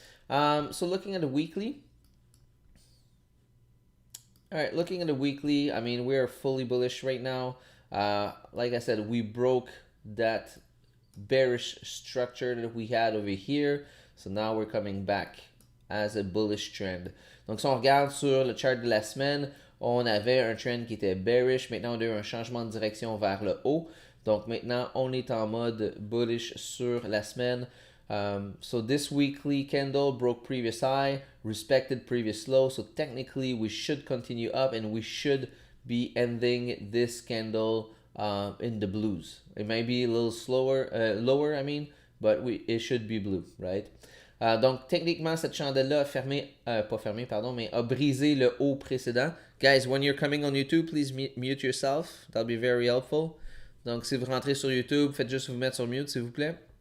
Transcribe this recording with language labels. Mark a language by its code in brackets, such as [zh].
[en] So looking at the weekly, all right, looking at the weekly, I mean, we're fully bullish right now. Like I said, we broke that bearish structure that we had over here. So now we're coming back as a bullish trend. [fr] Donc, si on regarde sur le chart de la semaine, on avait un trend qui était bearish. Maintenant, on a eu un changement de direction vers le haut. Donc, maintenant, on est en mode bullish sur la semaine. [en] So this weekly candle broke previous high, respected previous low. So technically, we should continue up and we should be ending this candle in the blues. It might be a little lower, I mean, but it should be blue, right? [fr] Donc, techniquement, cette chandelle-là a fermé, pas fermé, pardon, mais a brisé le haut précédent. [en] Guys, when you're coming on YouTube, please mute yourself. That'll be very helpful. [fr] Donc, si vous rentrez sur YouTube, faites juste vous mettre sur mute, s'il vous plaît.